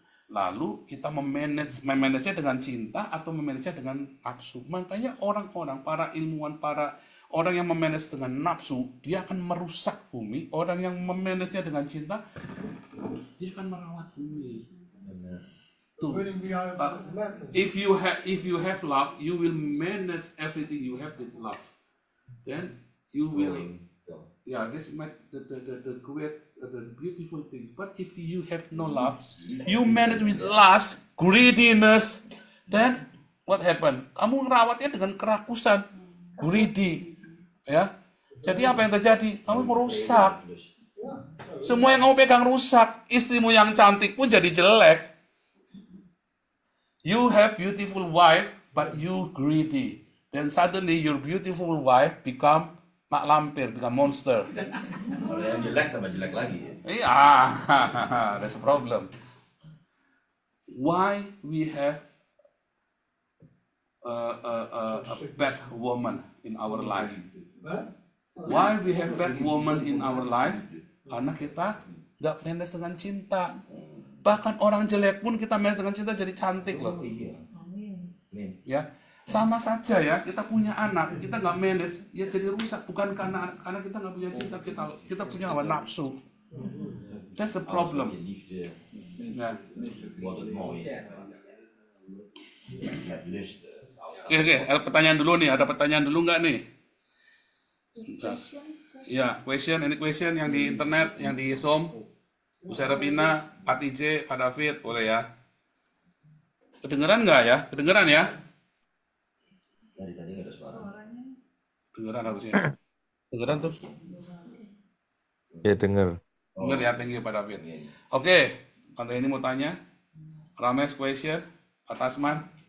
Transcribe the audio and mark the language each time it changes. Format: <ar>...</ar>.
<id>Lalu kita memanage-nya dengan cinta atau memanage-nya dengan nafsu. Makanya orang-orang, para ilmuwan, para orang yang memanage dengan nafsu, dia akan merusak bumi. Orang yang memanage-nya dengan cinta, dia akan merawat bumi. Tuh.</id> <en>running behind madness. If you have love, you will manage everything you have with love. Then you will, this might the great, the beautiful things. But if you have no love, you manage with lust, greediness. Then what happen?</en> <id>Kamu merawatnya dengan kerakusan, greedy, ya. Jadi apa yang terjadi? Kamu merusak. Semua yang kamu pegang rusak. Istrimu yang cantik pun jadi jelek.</id> <en>You have beautiful wife, but you greedy. Then suddenly your beautiful wife become mak lampir, become monster.</en> <id>Kalau yang jelek tambah jelek lagi ya.</id> <en>Iya, that's a problem. Why we have a bad woman in our life? Huh? Why we have bad woman in our life?</en> <id>Karena kita nggak manage dengan cinta. Bahkan orang jelek pun kita manage dengan cinta jadi cantik loh. Iya. Nih. Ya, sama saja ya. Kita punya anak, kita nggak manage, ya jadi rusak. Bukan karena kita nggak punya cinta, kita punya hawa nafsu.</id> <en>That's the problem.</en> <nl>Liefde</nl> <id>Ya.</id> <nl>wat het mooi is. Je hebt lust.</nl> <id>Oke, ada pertanyaan dulu nih. Ada pertanyaan dulu nggak nih? Ya,</id> <en>any question</en> <id>yang di internet, yang di Zoom, Bu Serapina, Pak TJ, Pak David, boleh ya? Kedengeran nggak ya? Kedengeran ya? Dari tadi nggak ada suara. Kedengeran harusnya. Kedengeran tuh? Ya denger. Denger ya,</id> <en>thank you</en> <id>Pak David. Oke, konten ini mau tanya.</id> <en>Rames question, Pak Tasman.</en>